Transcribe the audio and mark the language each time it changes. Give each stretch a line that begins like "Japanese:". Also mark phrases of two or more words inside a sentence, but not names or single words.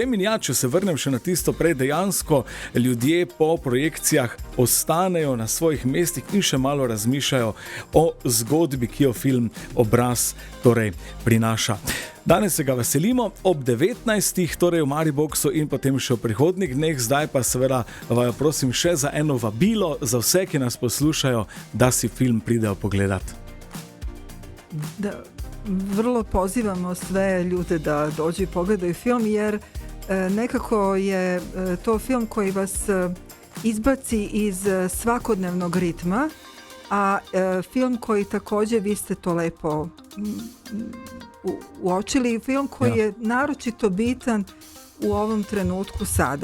Slovenian: In ja, če se vrnem še na tisto prej, dejansko ljudje po projekcijah ostanejo na svojih mestih in še malo razmišljajo o zgodbi, ki jo film Obraz torej prinaša. Danes se ga veselimo ob 19. torej v Mariboxu in potem še v prihodnjih dneh. Zdaj pa seveda vaju prosim še za eno vabilo za vse, ki nas poslušajo, da si film pridejo pogledati.
Serbian: Vrlo pozivamo sve ljude da dođu i pogledaju film, jer nekako je to film koji vas izbaci iz svakodnevnog ritma, a film koji također, vi ste to lepo uočili, film koji je naročito bitan u ovom trenutku sada.